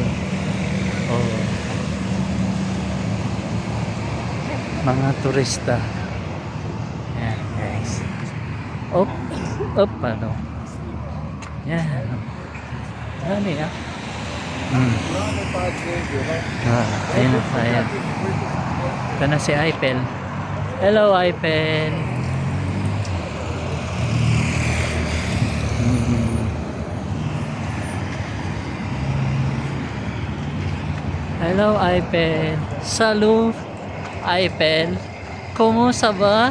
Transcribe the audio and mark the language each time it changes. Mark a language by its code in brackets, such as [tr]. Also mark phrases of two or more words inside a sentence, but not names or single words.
[tl] Oh. Mga turista. Yan guys. Up. Up ano. Yan. Ano ya? Ayun na tayo. Ito na si Eiffel. Hello, Eiffel. Mm. Hello, Eiffel. [fr] Salut, Eiffel. Comment ça va?